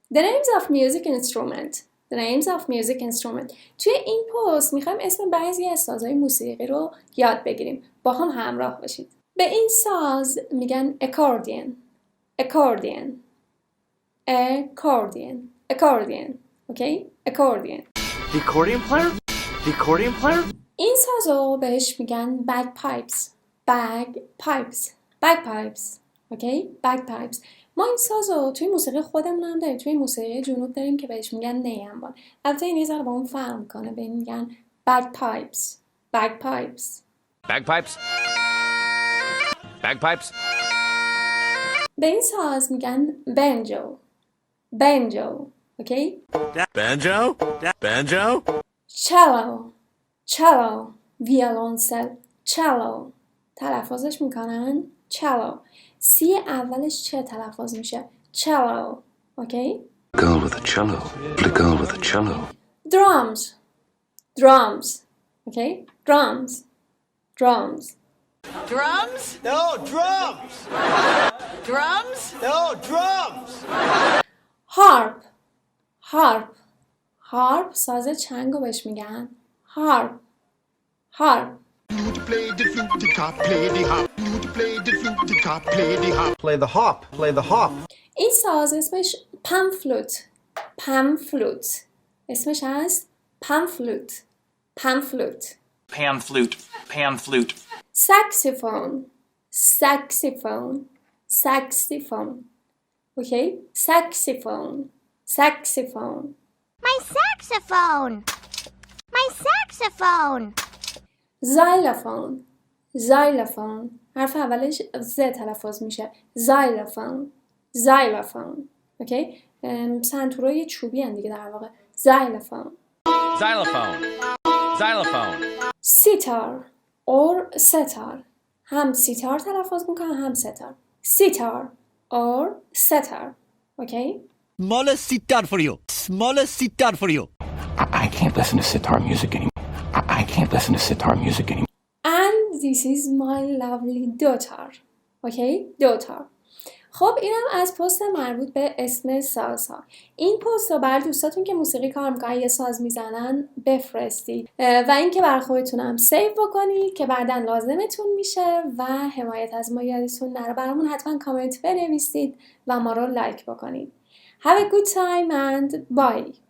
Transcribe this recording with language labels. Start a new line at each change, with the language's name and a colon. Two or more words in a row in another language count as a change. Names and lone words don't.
English: The names of music instrument. The names of music instrument.
Persian: توی این پست میخوایم اسم بعضی از سازهای موسیقی رو یاد بگیریم. با هم همراه باشید. به این ساز میگن accordion.
English: accordion. accordion. accordion. Okay? accordion. The accordion player? The accordion player?
Persian: این سازو بهش میگن
English: bagpipes. bagpipes. bagpipes.
Persian: اوکی؟ bagpipes. ما این سازو توی موسیقی خودمون هم داریم. توی موسیقی جنوب داریم که بهش میگن نیمبان. البته این یه ذره با اون فرق میکنه. به این میگن
English: bagpipes. bagpipes. Bagpipes? Bagpipes?
Persian: به این ساز میگن
English: banjo. banjo.
Persian: اوکی؟
English: Banjo? Banjo? cello. cello. violoncel.
Persian: cello. تلفظش میکنن cello. سی اولش چه تلفظ میشه؟ cello. اوکی؟
English: Girl with a cello. The girl with a cello. drums. drums. اوکی؟ drums. drums. Drums? No, drums! Drums? No, drums! harp. harp. harp
Persian: ساز چنگو بهش میگن
English: harp. harp. Play the flute, the cop, play the hop. Play the flute, the cop, play the hop. Play the hop, play the hop.
Persian: این ساز اسمش پمفلوت. پمفلوت. اسمش هست پمفلوت. پمفلوت.
English: Pan flute. Pan flute. saxophone. saxophone. saxophone. Okay? saxophone. saxophone. My saxophone! My saxophone! xylophone. xylophone.
Persian: حرف اولش ز تلفظ میشه.
English: xylophone. xylophone. اوکی؟
Persian: سنتورای چوبی هن دیگه در واقع.
English: xylophone. Xylophone. Xylophone. sitar or setar.
Persian: هم سیتار تلفظ میکنن هم ستار.
English: sitar or setar. اوکی؟ Small sitar for you. Small sitar for you. I can't listen to sitar music anymore. I can't listen to sitar music anymore. And this is my lovely daughter. اوکی؟ daughter.
Persian: خب اینم از پست مربوط به اسم سازها. این پست رو بر دوستاتون که موسیقی کار میکنن یه ساز میزنن بفرستید و اینکه بر خودتونم سیو بکنید که بعداً لازمتون میشه و حمایت از ما یادتون نره. برامون حتما کامنت بنویسید و ما رو لایک بکنید.
English: Have a good time and bye.